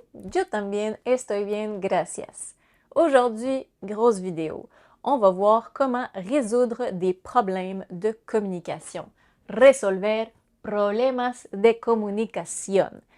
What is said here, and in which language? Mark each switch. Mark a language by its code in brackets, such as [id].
[es] Yo también estoy bien, gracias. [fr] Aujourd'hui, grosse vidéo. On va voir comment résoudre des problèmes de communication. [es] Resolver problemas de comunicación.